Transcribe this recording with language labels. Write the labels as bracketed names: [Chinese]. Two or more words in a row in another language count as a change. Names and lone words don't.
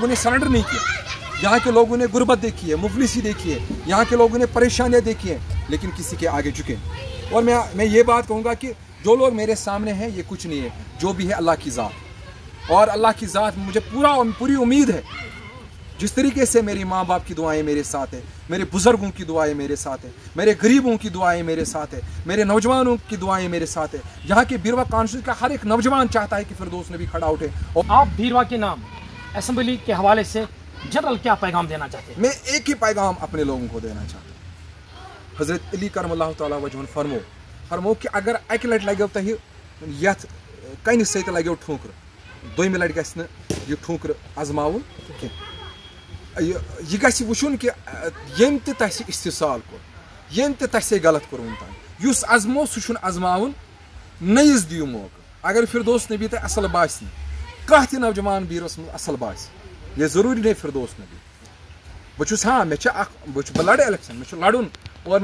[Urdu] نے سرنڈر نہیں کیا یہاں کے لوگوں نے غربت دیکھی ہے مفلسی دیکھی ہے یہاں کے لوگوں نے پریشانیاں دیکھی ہیں لیکن کسی کے آگے جھکے اور میں یہ بات کہوں گا کہ جو لوگ میرے سامنے ہیں یہ کچھ نہیں ہے جو بھی ہے اللہ کی ذات اور اللہ کی ذات مجھے پوری امید ہے جس طریقے سے میری ماں باپ کی دعائیں میرے ساتھ ہیں میرے بزرگوں کی دعائیں میرے ساتھ ہیں میرے غریبوں کی دعائیں میرے ساتھ ہیں میرے نوجوانوں کی دعائیں میرے ساتھ ہیں یہاں کے بیروا کانسٹیچوئنسی کا ہر ایک نوجوان چاہتا ہے کہ فردوس نبی کھڑا اٹھے اور آپ بیروا کے نام اسمبلی کے حوالے سے جنرل کیا پیغام دینا چاہتے ہیں میں ایک ہی پیغام اپنے لوگوں کو دینا چاہتا ہوں حضرت علی کرم اللہ تعالیٰ وجہ [Kashmiri] فرمو کہ اگر اکہ لٹہِ لگیو تۄہہِ یتھ کنہِ سۭتۍ لگیو ٹھوکر دوٚیمہِ لٹہِ گژھِ نہٕ یہِ ٹھوکر آزماوُن کینٛہہ یہ گژھِ وٕچھُن کہ ییٚمۍ تہِ تۄہہِ سۭتۍ استحصال کوٚر ییٚمۍ تہِ تۄہہِ سۭتۍ غلط کوٚرمُت تام یُس ازمو سُہ چھُنہٕ ازماوُن نٔیِس دِیِو موقعہٕ اگر فردوس نبی تۄہہِ اصل باسہِ نہٕ کانٛہہ تہِ نوجوان بیٖرس منٛز اصل باسہِ [Urdu] یہ ضروٗری نہیں [Kashmiri] فردوس نبی بہٕ چھُس بہٕ لڑٕ الیکشن مےٚ چھُ لڑُن اور